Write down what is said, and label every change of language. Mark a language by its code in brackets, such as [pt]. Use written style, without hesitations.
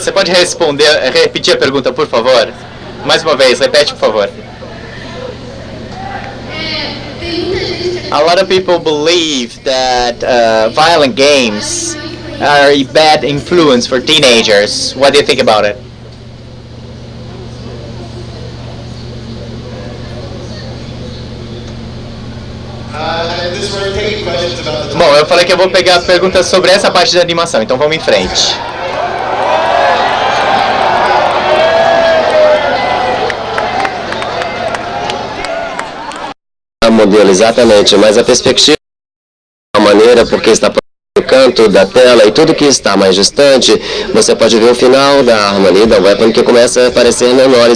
[pt] Você pode repetir a pergunta, por favor? Mais uma vez, repete, por favor. Tem muita gente que [en] A lot of people believe that violent games are a bad influence for teenagers. What do you think about it? This we're taking questions about the [pt] Bom, eu falei que eu vou pegar perguntas sobre essa parte da animação, então vamos em frente. Modelo, exatamente, mas a perspectiva é uma maneira porque está no canto da tela e tudo que está mais distante, você pode ver o final da arma ali, da weapon, que começa a aparecer menor.